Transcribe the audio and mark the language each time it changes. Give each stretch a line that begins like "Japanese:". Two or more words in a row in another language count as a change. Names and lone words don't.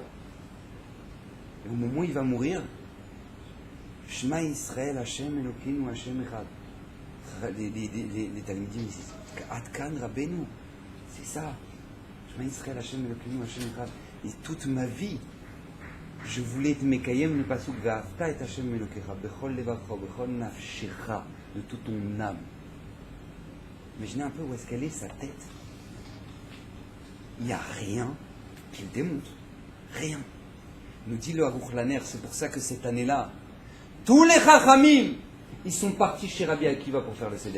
French: Et au moment où il va mourir,
Hebrew: שמע ישראל ה' אלקינו ה' אחד.
French: Les talmidim disent,
Hebrew: עד כאן רבנו,
French: c'est ça.
Hebrew: שמע ישראל ה' אלקינו ה' אחד.
French: Et toute ma vie, je voulais être Mekayem le pasuk
Hebrew: ואהבת את ה' אלקיך בכל לבבך בכל נפשך,
French: de toute ton âme. Imaginez un peu où est-ce qu'elle est, sa tête. Il n'y a rien qui le démontre. Rien. Nous dit le Aruch Laner, c'est pour ça que cette année-là, tous les Chachamim, ils sont partis chez Rabbi Akiva pour faire le Seder.